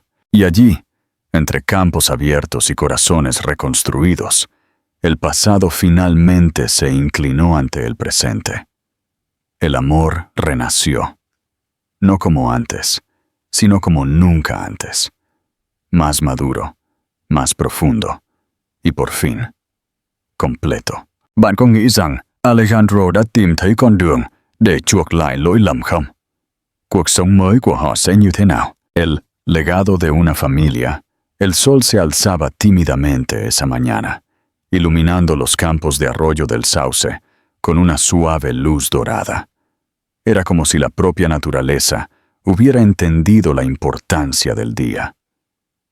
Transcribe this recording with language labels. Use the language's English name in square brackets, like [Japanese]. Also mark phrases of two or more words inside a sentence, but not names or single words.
[Spanish] Y allí, entre campos abiertos y corazones reconstruidos, el pasado finalmente se inclinó ante el presente. El amor renació, no como antes, sino como nunca antes, más maduro, más profundo, y por fin, completo. [Vietnamese] Bạn có nghĩ rằng Alejandro đã tìm thấy con đường để chuộc lại lỗi lầm không? Cuộc sống mới của họ sẽ như thế nào? [Spanish] El legado de una familia. El sol se alzaba tímidamente esa mañana, iluminando los campos de arroyo del Sauce con una suave luz dorada. Era como si la propia naturaleza hubiera entendido la importancia del día.